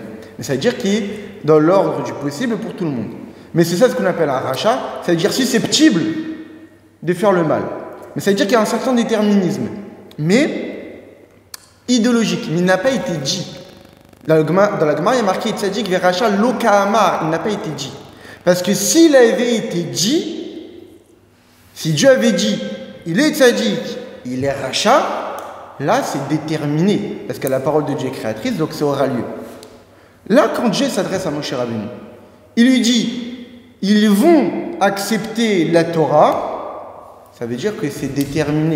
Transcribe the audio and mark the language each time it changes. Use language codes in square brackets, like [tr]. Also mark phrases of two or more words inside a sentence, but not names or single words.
[fr] Mais ça veut dire qu'il est dans l'ordre du possible pour tout le monde. Mais c'est ça ce qu'on appelle un rachat, ça veut dire susceptible de faire le mal. Mais ça veut dire qu'il y a un certain déterminisme. Mais idéologique, mais il n'a pas été dit. Dans la Gemara, il y a marqué [he] צדיק ורשע לא קאמר, [fr] il n'a pas été dit. Parce que s'il avait été dit, si Dieu avait dit, il est Tzadik, il est racha, là c'est déterminé. Parce que la parole de Dieu est créatrice, donc ça aura lieu. Là, quand Dieu s'adresse à Moshe Rabbeinu, il lui dit, ils vont accepter la Torah, ça veut dire que c'est déterminé.